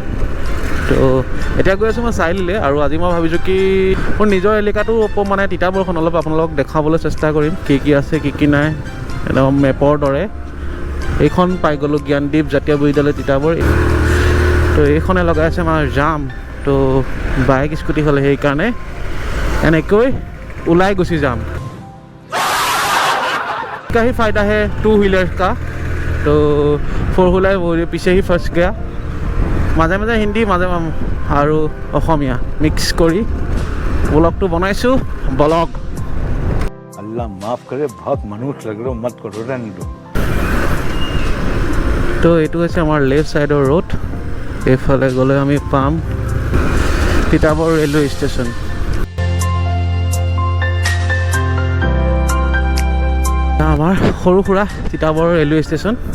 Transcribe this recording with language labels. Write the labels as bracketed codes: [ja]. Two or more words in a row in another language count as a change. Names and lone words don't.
[as] তো এতিয়া গৈ আছোঁ মই চাৰিআলিলৈ, আৰু আজি মই ভাবিছোঁ কি মোৰ নিজৰ এলেকাটো মানে তিতাবৰখন অলপ আপোনালোকক দেখাবলৈ চেষ্টা কৰিম, কি আছে কি নাই, একদম মেপৰ দৰে। এইখন পাই গ'লোঁ জ্ঞানদীপ জাতীয় বিদ্যালয় তিতাবৰ। তো এইখনে লগাই আছে আমাৰ জাম। তো বাইক স্কুটি হ'লে সেইকাৰণে এনেকৈ ওলাই গুচি যাম। [hi] का ही फ़ायदा है 2 व्हीलर का, तो 4 व्हीलर वो पीछे ही फंस गया। [as] মাজে মাজে হিন্দী মাজে আৰু অসমীয়া মিক্স কৰি ব্লগটো বনাইছোঁ। ব্লগ [hi] अल्लाह माफ़ करे, बहुत मनुष्य लग रहे हो, मत करो, रहने दो। [as] তো এইটো হৈছে আমাৰ লেফ্ট ছাইডৰ ৰোড। এইফালে গ'লে আমি পাম তিতাবৰ ৰেলৱে ষ্টেচন। আমাৰ সৰু সুৰা তিতাবৰ ৰেলৱে ষ্টেচন।